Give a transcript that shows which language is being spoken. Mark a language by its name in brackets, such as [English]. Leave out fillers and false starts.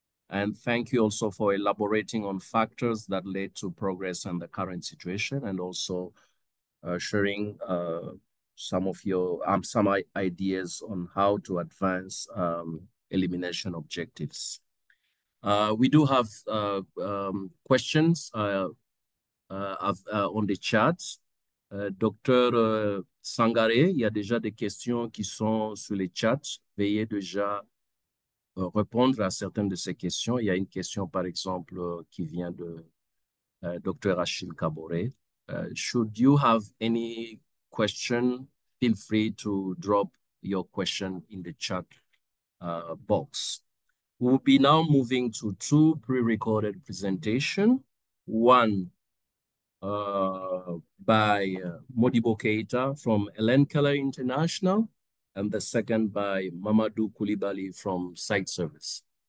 [English] And thank you also for elaborating on factors that led to progress in the current situation, and also sharing some of your some ideas on how to advance elimination objectives. We do have questions on the chat. [French] Docteur Sangaré, il y a déjà des questions qui sont sur le chat. Veuillez déjà répondre à certaines de ces questions. Il y a une question, par exemple, qui vient de Dr. Achille Kaboré. [English] Should you have any question, feel free to drop your question in the chat box. We'll be now moving to two pre-recorded presentations. One by Modibo Keita from Ellen Keller International, and the second by Mamadou Koulibaly from Site Service.